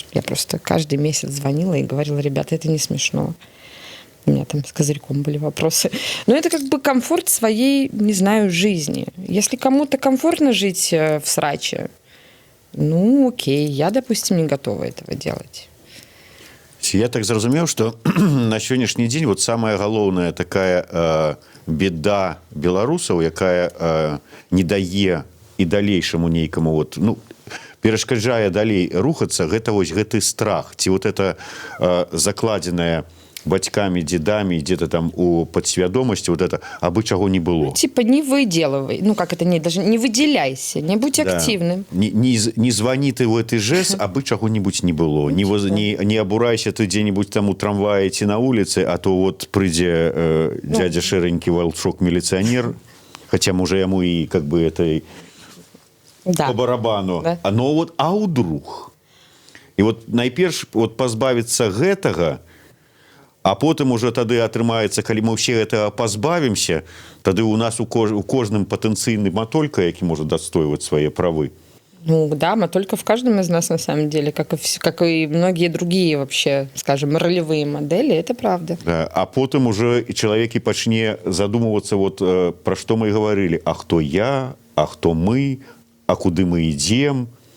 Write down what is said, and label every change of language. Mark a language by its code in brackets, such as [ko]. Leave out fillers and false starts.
[ru] Я просто каждый месяц звонила и говорила, ребята, это не смешно. У меня там с козырьком были вопросы. Но это как бы комфорт своей, не знаю, жизни. Если кому-то комфортно жить в сраче, ну, окей, я, допустим, не готова этого делать. [be] Я так зразумеў, што на сённяшні дзень вот самая галоўная такая беда беларусаў, якая не дае і далейшаму нейкаму вот, ну, перашкаджае далей рухацца, гэта вось гэты страх, ці вот это закладзенае бацькамі, дзедамі, где-то там у подсвядомасці вот это, абы чаго не было. [ru] Ну, типа не выделывай, ну как это, даже не выделяйся, не будь активным. Не звони ты в этой ЖЭС, абы чаго-нибудь не было. Не обурайся ты где-нибудь там у трамвая ці на улице, а то вот прыйдзе дядя шэренькі волчок-милиционер, хотя може яму и как бы это по барабану. Да. Но вот, а вдруг? [be] И вот найперш вот пазбавіцца гэтага, а потым уже тады атрымаецца, калі мы ўсе гэтага пазбавімся, тады у нас у кожным патэнцыйны матолька, які можа дастойваць свае правы. [ru] Ну да, матолька в каждом из нас на самом деле, как и многие другие вообще, скажем, ролевые модели, это правда. [be] Да, а потым уже і чалавек і пачне задумывацца вот пра што мы говорили, а хто я, а хто мы, а куды мы ідзем.